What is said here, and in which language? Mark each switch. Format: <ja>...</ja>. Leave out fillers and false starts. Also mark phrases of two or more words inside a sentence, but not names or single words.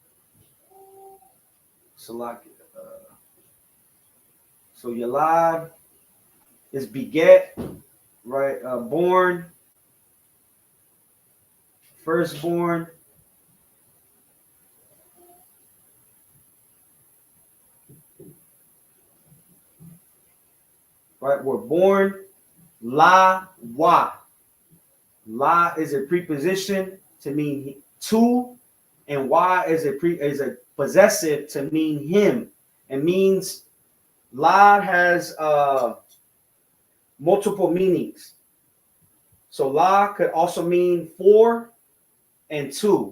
<en>So Yalad is beget, right? Born, firstborn. Right, we're born.</en> <he>La wa.</he> <en>La is a preposition to mean to, and wa is a possessive to mean him. It means la has multiple meanings. So la could also mean for and to.</en>